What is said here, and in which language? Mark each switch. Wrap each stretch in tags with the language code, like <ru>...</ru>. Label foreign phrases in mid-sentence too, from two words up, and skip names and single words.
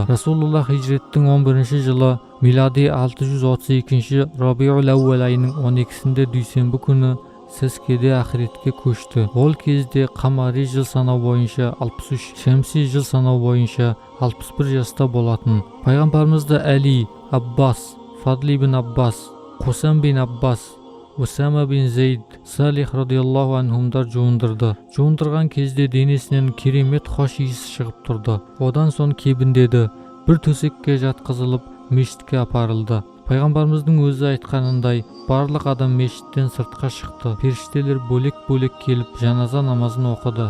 <kk>Расулуллах хижреттің 11 жылы, милади 632 Рабиул Ауал айының 12-сінде дүйсенбі күні сәскеде ақиретке көшті. Ол кезде қамари жыл санау бойынша 63, шәмси жыл санау бойынша 61 жаста болатын. Пайғамбарымызды Әли, Аббас, Фадли бин Аббас, Қусам бин Аббас, Усама бин Зейд, Салих</kk> <ar>رضي الله عنهم</ar> <kk>жуындырды. Жуындырған кезде денесінен керемет хош иіс шығып тұрды. Одан соң кебіндеді, бір төсекке жатқызылып, мешітке апарылды. Пайғамбарымыздың өзі айтқанындай, барлық адам мешіттен сыртқа шықты. Періштелер бөлек-бөлек келіп, жаназа намазын оқыды.</kk>